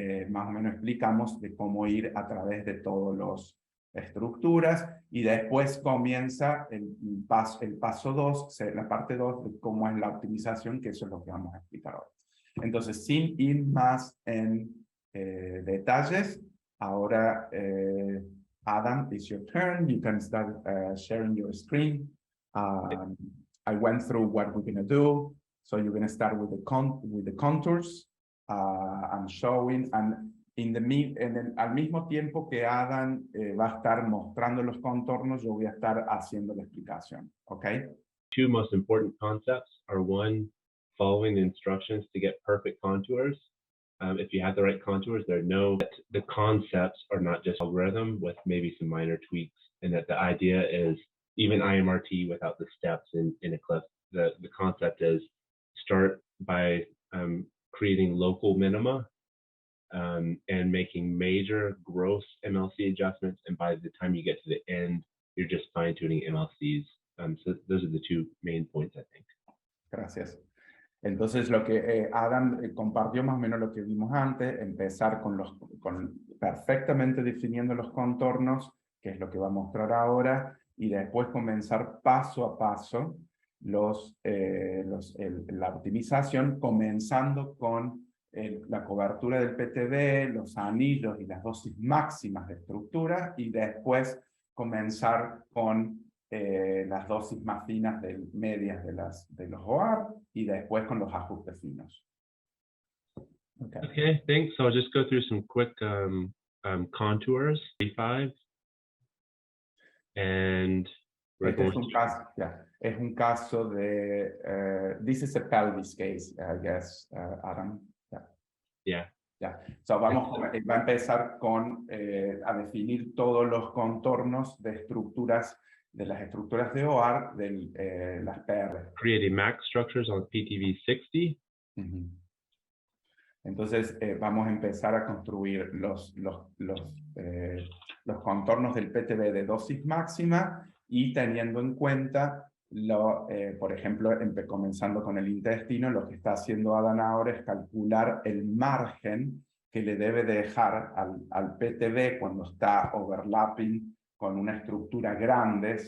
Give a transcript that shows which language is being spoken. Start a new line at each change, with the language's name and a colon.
Spanish: Más o menos explicamos de cómo ir a través de todas las estructuras, y después comienza el paso 2, la parte 2 de cómo es la optimización, que eso es lo que vamos a explicar hoy. Entonces, sin ir más en detalles, ahora, Adam,
English: it's your turn. You can start sharing your screen. I went through what we're going to do. So you're going to start with the contours. I'm showing, and
Spanish: al mismo tiempo que Adam va a estar mostrando los contornos, yo voy a estar haciendo la explicación, ¿ok?
English: Two most important concepts are, one, following the instructions to get perfect contours. If you have the right contours, the concepts are not just algorithm with maybe some minor tweaks, and that the idea is even IMRT without the steps in Eclipse. The concept is start by creating local minima and making major gross MLC adjustments, and by the time you get to the end, you're just fine-tuning MLCs. So those are the two main points, I think.
Spanish: Gracias. Entonces, lo que Adam compartió más o menos lo que vimos antes, empezar con perfectamente definiendo los contornos, que es lo que va a mostrar ahora, y después comenzar paso a paso la optimización, comenzando con la cobertura del PTB, los anillos y las dosis máximas de estructura, y después comenzar con las dosis más finas medias de los OAR, y después con los ajustes finos.
English: Okay, thanks. So I'll just go through some quick contours. 35. And we're
Spanish: Este
English: going
Spanish: es un caso de,
English: this is a pelvis case, I guess, Adam. Yeah. Yeah.
Spanish: So va a empezar a definir todos los contornos de las estructuras de OAR de las PR.
English: Creating max structures on PTV 60.
Spanish: Entonces vamos a empezar a construir los contornos del PTB de dosis máxima, y teniendo en cuenta, por ejemplo, comenzando con el intestino, lo que está haciendo Adam ahora es calcular el margen que le debe dejar al PTB cuando está overlapping con una estructura grande.